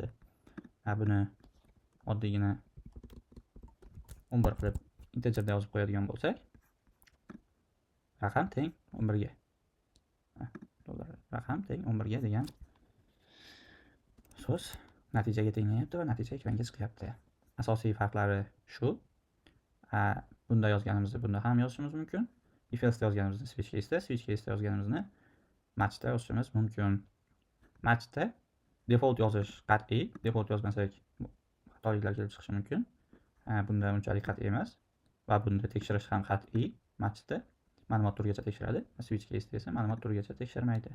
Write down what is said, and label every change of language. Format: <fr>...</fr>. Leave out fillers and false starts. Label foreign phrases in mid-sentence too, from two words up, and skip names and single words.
<uz>Buni oddiygina 11 qilib integerda yozib qo'yadigan bo'lsak, raqam teng 11 ga. Raqam teng 11 ga degan so'z natijaga tenglanyapti va natija ekranga chiqyapti. Asosiy farqlari shu. Bunda yozganimizni bunda ham yozishimiz mumkin.</uz> <en>If else</en> <uz>yozganimizni</uz> <en>switch case'da</en> <uz>yozganimizni matchda yozishimiz mumkin. Matchda default yozish qat'iy. Default yozmasak xatoliklar kelib chiqishi mumkin. Bunda unchalik qat'iy emas va bunda tekshirish ham qat'iy. Matchda ma'lumot turigacha tekshiradi.</uz> <en>Switch case'da</en> <uz>esa ma'lumot turigacha tekshirmaydi.</uz>